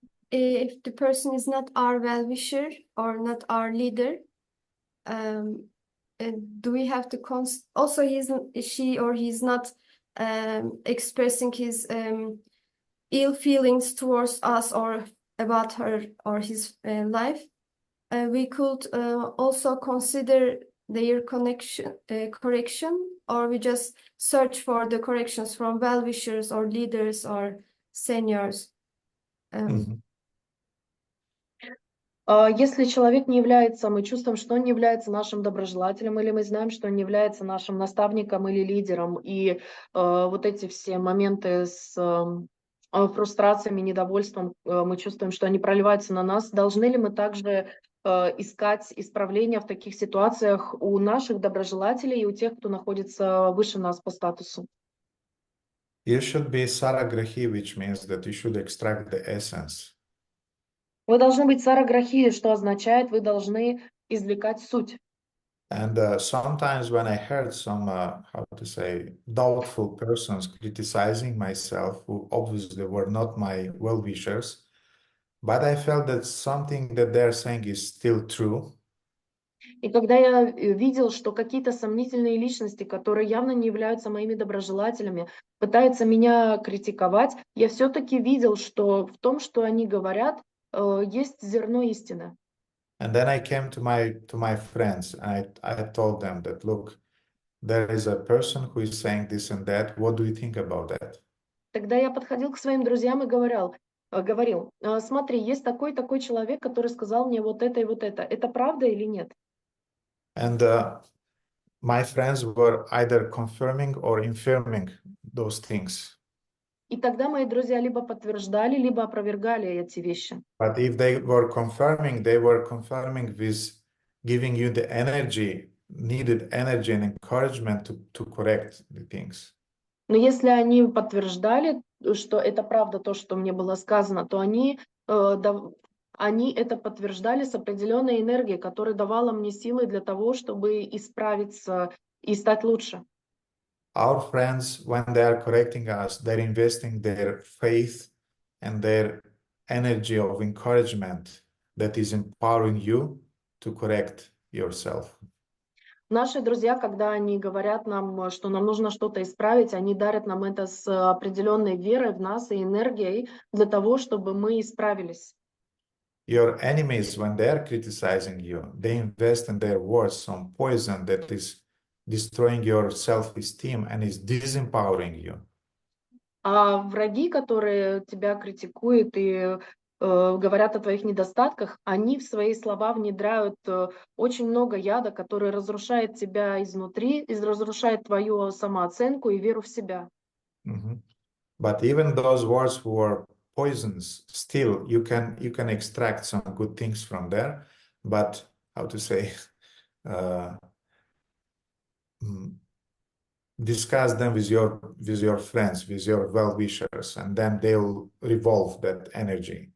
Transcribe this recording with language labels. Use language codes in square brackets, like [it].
[en] If the person is not our well-wisher or not our leader, do we have to also she or he's not expressing his ill feelings towards us or about her or his life? We could also consider their correction, or we just search for the corrections from well-wishers or leaders or seniors. [ru] Если человек не является, мы чувствуем, что он не является нашим доброжелателем, или мы знаем, что он не является нашим наставником или лидером, и вот эти все моменты с фрустрациями, недовольством, мы чувствуем, что они проливаются на нас, должны ли мы также искать исправления в таких ситуациях у наших доброжелателей и у тех, кто находится выше нас по статусу? [en] You should be saragrahi, which means that you should extract the essence. [ru] Вы должны быть сараграхи, что означает, вы должны извлекать суть. [en] And sometimes when I heard some, doubtful persons criticizing myself, who obviously were not my well-wishers, but I felt that something that they're saying is still true. [ru] И когда я видел, что какие-то сомнительные личности, которые явно не являются моими доброжелателями, пытаются меня критиковать, я все-таки видел, что в том, что они говорят, есть зерно истины. [en] And then I came to my friends, and I told them that, look, there is a person who is saying this and that. What do you think about that? [ru] Тогда я подходил к своим друзьям и говорил, смотри, есть такой человек, который сказал мне вот это и вот это. Это правда или нет? [en] And my friends were either confirming or infirming those things. [ru] И тогда мои друзья либо подтверждали, либо опровергали эти вещи. [en] But if they were confirming with giving you the needed energy and encouragement to correct the things. [ru] Но если они подтверждали, что это правда то, что мне было сказано, то они это подтверждали с определенной энергией, которая давала мне силы для того, чтобы исправиться и стать лучше. [en] Our friends, when they are correcting us, they're investing their faith and their energy of encouragement that is empowering you to correct yourself. [ru] Наши друзья, когда они говорят нам, что нам нужно что-то исправить, они дарят нам это с определенной верой в нас и энергией для того, чтобы мы исправились. [en] Your enemies, when they are criticizing you, they invest in their words some poison that is destroying your self-esteem and is disempowering you. [ru] А враги, которые тебя критикуют и говорят о твоих недостатках, они в свои слова внедряют очень много яда, который разрушает тебя изнутри, и разрушает твою самооценку и веру в себя. [en] But even those words who are poisons, still you can extract some good things from there. But how to say, discuss them with your friends, with your well-wishers, and then they'll revolve that energy.